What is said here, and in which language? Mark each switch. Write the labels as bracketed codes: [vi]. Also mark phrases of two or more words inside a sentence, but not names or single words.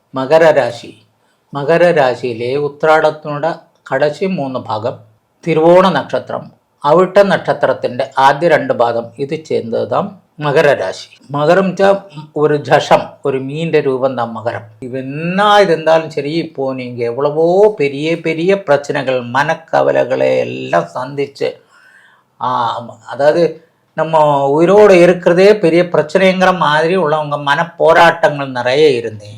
[ml] മകര രാശി. മകര രാശിയിലെ ഉത്രാടത്തിനോട് കടശി 3 ഭാഗം, തിരുവോണ നക്ഷത്രം, അവിട്ട നക്ഷത്രത്തിൻ്റെ ആദ്യ 2 പാദം ഇത് ചേർന്നതാം மகரராசி. [ta] மகரம் ஒரு ஜஷம், ஒரு மீண்ட ரூபம் தான் மகரம். என்ன இருந்தாலும் சரி, இப்போ நீங்கள் எவ்வளவோ பெரிய பெரிய பிரச்சனைகள், மனக்கவலைகளை எல்லாம் சந்திச்சு, அதாவது நம்ம உயிரோடு இருக்கிறதே பெரிய பிரச்சனைங்கிற மாதிரி உள்ளவங்க மன போராட்டங்கள் நிறைய இருந்தேன்.